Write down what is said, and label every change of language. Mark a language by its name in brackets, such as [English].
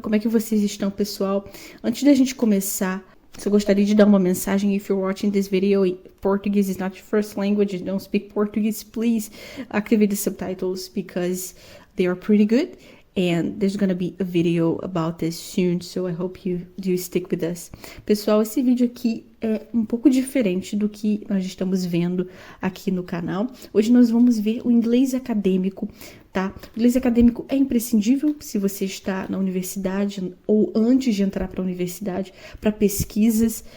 [Portuguese] Como é que vocês estão, pessoal? Antes da gente começar, eu gostaria de dar uma mensagem. [English] If you're watching this video, Portuguese is not your first language, you don't speak Portuguese, please activate the subtitles because they are pretty good. And there's gonna be a video about this soon, so I hope you do stick with us. [Portuguese] Pessoal, esse vídeo aqui é um pouco diferente do que nós estamos vendo aqui no canal. Hoje nós vamos ver o inglês acadêmico, tá? O inglês acadêmico é imprescindível se você está na universidade ou antes de entrar para a universidade, para pesquisas.